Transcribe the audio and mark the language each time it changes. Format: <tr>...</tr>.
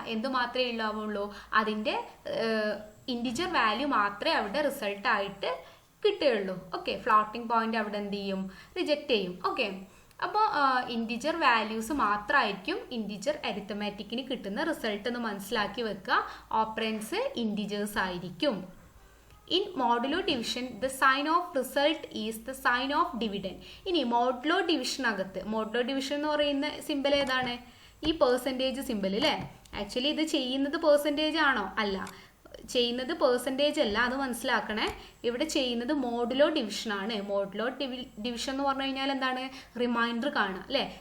<ml>എന്ത് മാത്രമേ ഉണ്ടാവുള്ളൂ? അതിൻ്റെ ഇൻറ്റിജർ വാല്യൂ മാത്രമേ അവിടെ റിസൾട്ടായിട്ട് കിട്ടുകയുള്ളൂ. ഓക്കെ, ഫ്ലോട്ടിംഗ് പോയിന്റ് അവിടെ എന്ത് ചെയ്യും? റിജക്റ്റ് ചെയ്യും. ഓക്കെ, അപ്പോൾ ഇൻറ്റിജർ വാല്യൂസ് മാത്രമായിരിക്കും ഇൻറ്റിജർ അരിത്തമാറ്റിക്കിന് കിട്ടുന്ന റിസൾട്ട് എന്ന് മനസ്സിലാക്കി വെക്കുക. ഓപ്പറൻസ് ഇൻറ്റിജേഴ്സ് ആയിരിക്കും.</ml> <en>In modulo division, the sign of result is the sign of dividend.</en> <ml>ഇനി മോഡുലോ ഡിവിഷനകത്ത് മോഡുലോ ഡിവിഷൻ എന്ന് പറയുന്ന സിമ്പിൾ ഏതാണ്? ഈ പെർസെൻറ്റേജ് സിമ്പിൾ അല്ലേ? ആക്ച്വലി ഇത് ചെയ്യുന്നത് പെർസെൻറ്റേജ് ആണോ? അല്ല, ചെയ്യുന്നത് പെർസെൻറ്റേജ് അല്ല, അത് മനസ്സിലാക്കണേ. ഇവിടെ ചെയ്യുന്നത് മോഡുലോ ഡിവിഷൻ ആണ്. മോഡുലോ ഡിവിഷൻ എന്ന് പറഞ്ഞു കഴിഞ്ഞാൽ എന്താണ്? റിമൈൻഡർ കാണുക അല്ലേ.</ml>